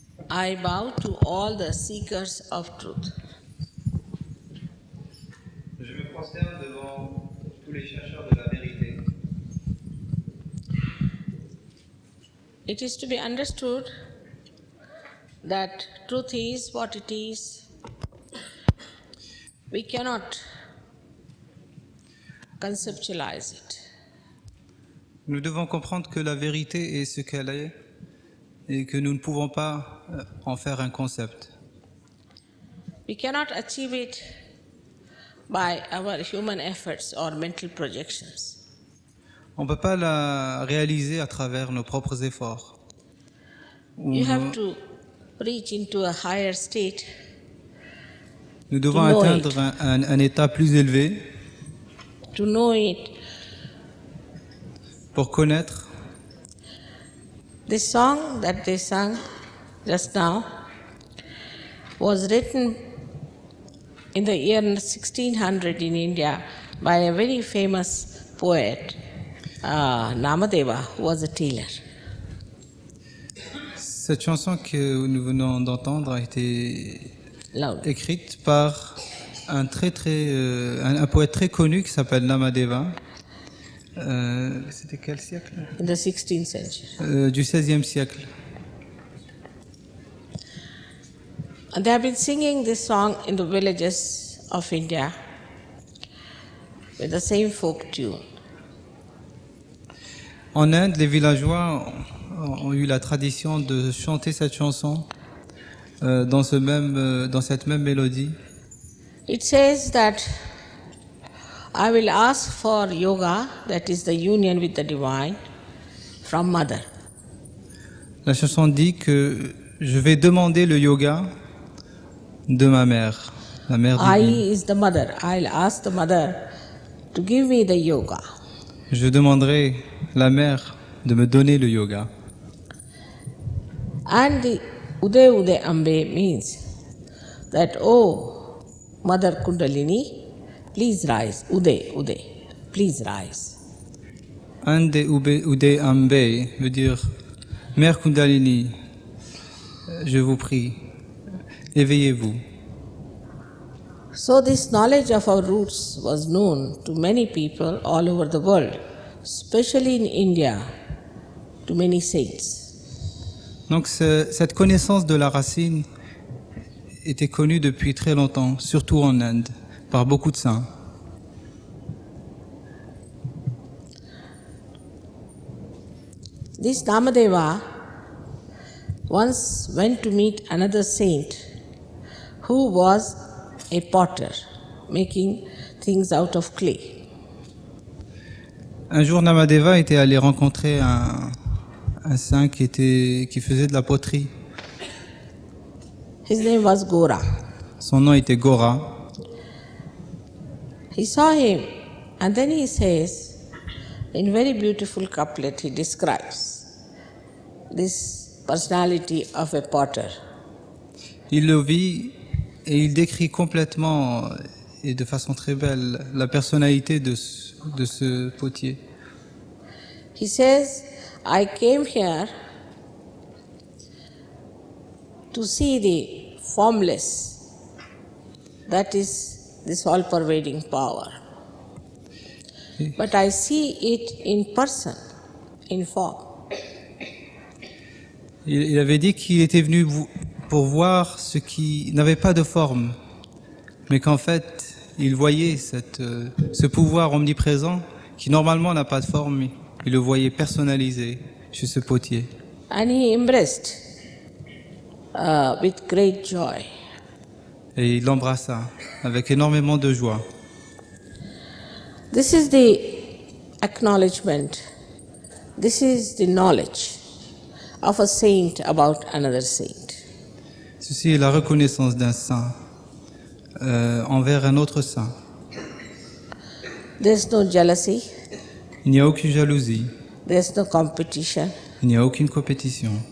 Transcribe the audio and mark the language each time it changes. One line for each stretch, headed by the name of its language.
English: I bow to all the seekers of truth.
French: Je me prosterne devant tous les chercheurs de la vérité.
English: It is to be understood that truth is what it is. We cannot conceptualize it.
French: Nous devons comprendre que la vérité est ce qu'elle est et que nous ne pouvons pas en faire un concept.
English: We cannot achieve it by our human efforts or mental projections.
French: On ne peut pas la réaliser à travers nos propres efforts.
English: You have to reach into a higher state.
French: Nous devons
English: to know
French: atteindre un état plus élevé
English: To know it,
French: pour connaître.
English: the song that they sang just now was written in the year 1600 in India by a very famous poet, Namadeva, who was a tailor.
French: Cette chanson que nous venons d'entendre a été
English: Loud.
French: écrite par un poète très connu qui s'appelle Namadeva. C'était quel siècle?
English: In the 16th century.
French: Du XVIe siècle.
English: And they have been singing this song in the villages of India with the same folk tune.
French: En Inde, les villageois ont eu la tradition de chanter cette chanson dans cette même mélodie.
English: It says that I will ask for yoga, that is the union with the divine, from mother.
French: La chanson dit que je vais demander le yoga de ma mère, la mère
English: I
French: divine.
English: is the mother. I'll ask the mother to give me the yoga.
French: Je demanderai la mère de me donner le yoga.
English: And the Uday Uday Ambe means that, oh, Mother Kundalini, please rise. Uday, Uday, please rise.
French: Ande Ude Ambe veut dire Mère Kundalini, je vous prie, éveillez-vous.
English: So this knowledge of our roots was known to many people all over the world, especially in India, to many saints.
French: Donc cette connaissance de la racine était connue depuis très longtemps, surtout en Inde, par beaucoup de saints.
English: This Namadeva once went to meet another saint who was a potter, making things out of clay.
French: Un jour, Namadeva était allé rencontrer un saint qui faisait de la poterie.
English: His name was Gora.
French: Son nom était Gora.
English: He saw him and then he says, in very beautiful couplet, he describes this personality of a potter.
French: Il le vit et il décrit complètement et de façon très belle la personnalité de ce potier.
English: He says, I came here to see the formless, that is this all-pervading power. But I see it in person, in form.
French: Il avait dit qu'il était venu pour voir ce qui n'avait pas de forme, mais qu'en fait, il voyait ce pouvoir omniprésent qui normalement n'a pas de forme, il le voyait personnalisé chez ce potier.
English: And he embraced with great joy.
French: Et il l'embrassa avec énormément de joie.
English: This is the acknowledgement, this is the knowledge of a saint about another saint.
French: Ceci est la reconnaissance d'un saint envers un autre saint.
English: There's no jealousy,
French: Il n'y a aucune jalousie,
English: there's no competition,
French: il n'y a aucune compétition,